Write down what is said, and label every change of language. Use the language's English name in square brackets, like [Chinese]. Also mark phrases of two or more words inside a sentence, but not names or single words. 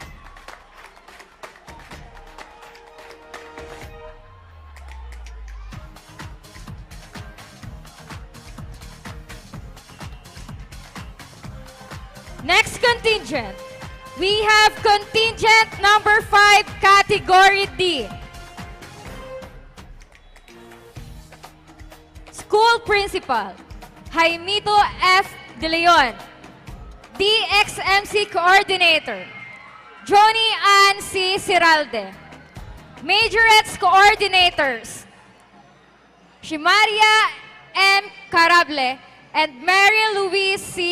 [English] Next contingent, we have contingent number 5, Category D. School Principal, Jaimito F. De Leon. DXMC Coordinator, Johnny Ann C. Ciralde. Majorette's Coordinators, Shimaria M. Carable and Mary Louise C.